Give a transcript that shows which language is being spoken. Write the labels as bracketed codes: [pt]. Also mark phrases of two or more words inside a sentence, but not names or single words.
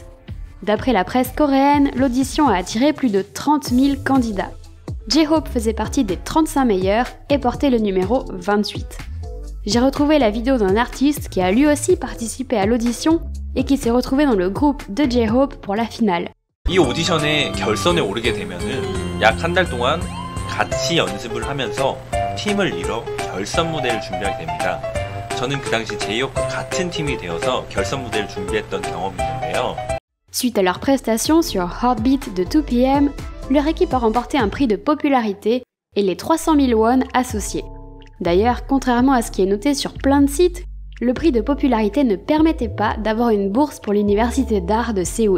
[fr] D'après la presse coréenne, l'audition a attiré plus de 30 000 candidats. J-Hope faisait partie des 35 meilleurs et portait le numéro 28. J'ai retrouvé la vidéo d'un artiste qui a lui aussi participé à l'audition et qui s'est retrouvé dans le groupe de J-Hope pour la finale. [ko] 이 오디션에 결선에 오르게 되면은 약 한 달 동안 같이 연습을 하면서 팀을 이뤄 결선 무대를 준비하게 됩니다. 저는 그 당시 J-Hope과 같은 팀이 되어서 결선 무대를 준비했던 경험이 있는데요. [fr] Suite à leur prestation sur Heartbeat de 2PM, leur équipe a remporté un prix de popularité et les 300 000 won associés. D'ailleurs, contrairement à ce qui est noté sur plein de sites, le prix de popularité ne permettait pas d'avoir une bourse pour l'université d'art de Séoul.